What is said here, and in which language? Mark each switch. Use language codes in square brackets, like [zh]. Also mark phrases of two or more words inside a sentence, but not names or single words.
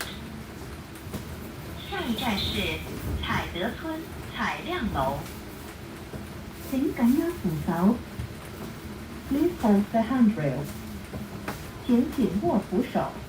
[zh] 下一站是彩德村彩亮樓。請緊握扶手。 [en] Please hold the handrail。 [zh] 請緊握扶手。